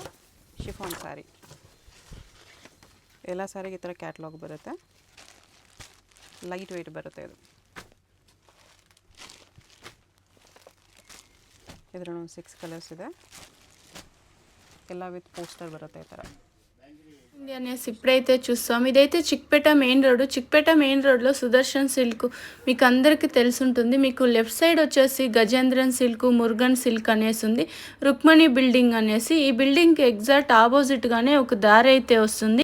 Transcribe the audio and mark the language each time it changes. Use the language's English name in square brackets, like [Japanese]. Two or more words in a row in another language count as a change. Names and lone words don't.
[English] chiffon saree. [Kannada] ಎಲ್ಲ ಸ್ಯಾರಿಗೆ ಈ ಥರ ಕ್ಯಾಟ್ಲಾಗ್ ಬರುತ್ತೆ. [English] light weight [Kannada] ಬರುತ್ತೆ ಇದು. ಇದರ 6 ಕಲರ್ಸ್ ಇದೆ. ಎಲ್ಲ [English] with poster [Kannada] ಬರುತ್ತೆ ಈ ಥರ. [Telugu] అనేసి ఇప్పుడైతే చూస్తాం. ఇదైతే చిక్పేట మెయిన్ రోడ్. చిక్పేట మెయిన్ రోడ్లో సుదర్శన్ సిల్క్ మీకు అందరికీ తెలుసుంటుంది. మీకు [English] left side [Telugu] వచ్చేసి గజేంద్రన్ సిల్క్, మురుగన్ సిల్క్ అనేసి ఉంది. రుక్మణి బిల్డింగ్ అనేసి. ఈ బిల్డింగ్కి [English] exact oppositegane [Telugu] ఒక దారి అయితే వస్తుంది.